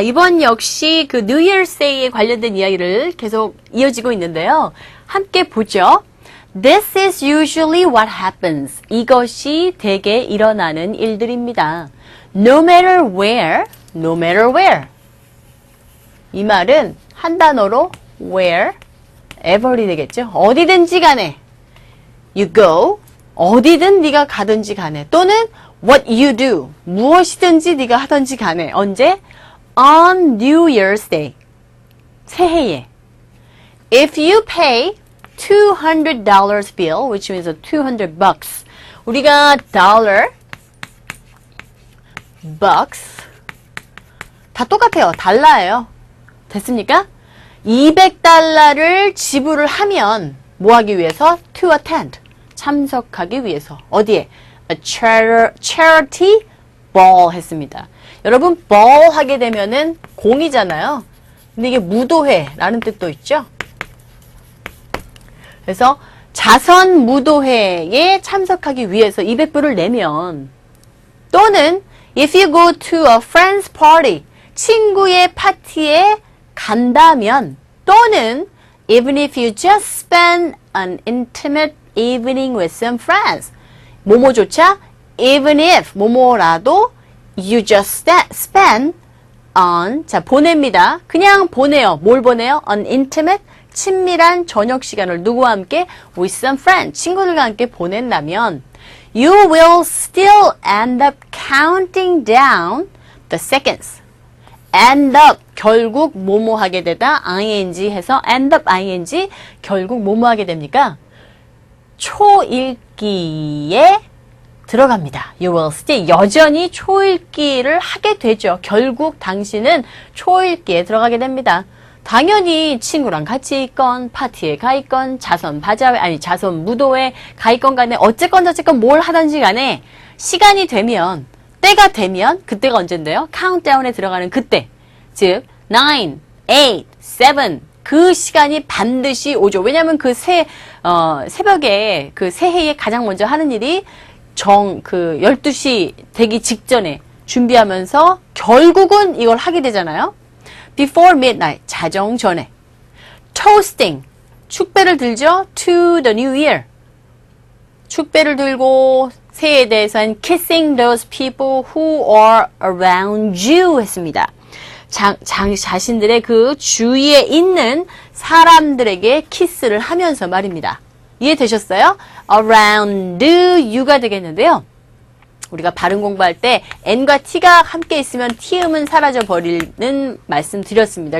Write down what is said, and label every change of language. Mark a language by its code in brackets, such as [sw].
[ko] 이번 역시 그 New Year's Day에 관련된 이야기를 계속 이어지고 있는데요. 함께 보죠. [en] This is usually what happens. [ko] 이것이 대개 일어나는 일들입니다. [en] No matter where, no matter where. [ko] 이 말은 한 단어로 where, ever이 되겠죠. 어디든지 간에. [en] You go. [ko] 어디든 네가 가든지 간에 또는 [en] what you do [ko] 무엇이든지 네가 하든지 간에 언제? [en] On New Year's Day 새해에 If you pay $200 bill which means $200 우리가 dollar, bucks [ko] 다 똑같아요. 달러예요. 됐습니까? 200달러를 지불을 하면 뭐 하기 위해서? [en] To attend [ko] 참석하기 위해서 어디에? [en] A charity ball [ko] 했습니다. 여러분 ball 하게 되면은 공이잖아요. 근데 이게 무도회라는 뜻도 있죠. 그래서 자선 무도회에 참석하기 위해서 200불을 내면 또는 [en] if you go to a friend's party [ko] 친구의 파티에 간다면 또는 [en] even if you just spend an intimate evening with some friends. [ko] 뭐뭐조차 even if 뭐뭐라도 [en] you just spend on [ko] 자 보냅니다. 그냥 보내요. 뭘 보내요? [en] An intimate [ko] 친밀한 저녁 시간을 누구와 함께 [en] with some friends [ko] 친구들과 함께 보낸다면 [en] you will still end up counting down the seconds. [ko] end up 결국 뭐뭐 하게 되다 ing 해서 end up ing 결국 뭐뭐 하게 됩니까? 초읽기에 들어갑니다. [en] You will still [ko] 여전히 초읽기를 하게 되죠. 결국 당신은 초읽기에 들어가게 됩니다. 당연히 친구랑 같이 있건 파티에 가 있건 자선 무도회 가 있건 간에 어쨌건 저쨌건 뭘 하든지 간에 시간이 되면 때가 되면 그때가 언젠데요? 카운트다운에 들어가는 그때 즉 9, 8, 7 그 시간이 반드시 오죠. 왜냐하면 그 새벽에 그 새해에 가장 먼저 하는 일이 12시 되기 직전에 준비하면서 결국은 이걸 하게 되잖아요. [en] Before midnight, [ko] 자정 전에. Toasting, 축배를 들죠. [en] To the new year. [ko] 축배를 들고 새해에 대해서는 [en] kissing those people who are around you [ko] 했습니다. 자신들의 그 주위에 있는 사람들에게 키스를 하면서 말입니다. 이해되셨어요? [en] around you [ko] 가 되겠는데요. 우리가 발음 공부할 때 n과 t가 함께 있으면 t음은 사라져 버리는 말씀 드렸습니다.